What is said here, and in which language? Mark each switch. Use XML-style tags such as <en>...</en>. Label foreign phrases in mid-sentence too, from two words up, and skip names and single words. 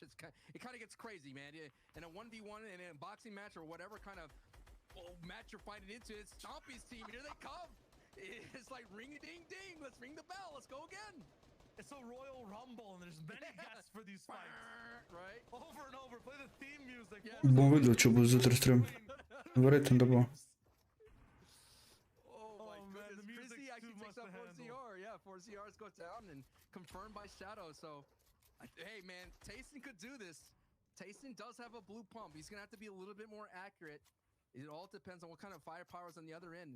<en>It kind of gets crazy, man. In a 1v1, in a boxing match or whatever kind of match you're fighting into, it's Stompy's team. Here they come. It's like ring-a-ding-ding. Let's ring the bell. Let's go again. It's a Royal Rumble, and there's many guests for these fights. Right? Over and over, play the theme music. Yeah.</en> <sl>Bom videl, če bo zjutraj stream. Verjetno, da bo.</sl> <en>Oh my man, the goodness. music's Chrissy actually too takes much out to 4CR. Yeah, 4CR's go down and confirmed by Shadow. So, hey man, Tayson could do this. Tayson does have a blue pump. He's gonna have to be a little bit more accurate. It all depends on what kind of firepower is on the other end.</en>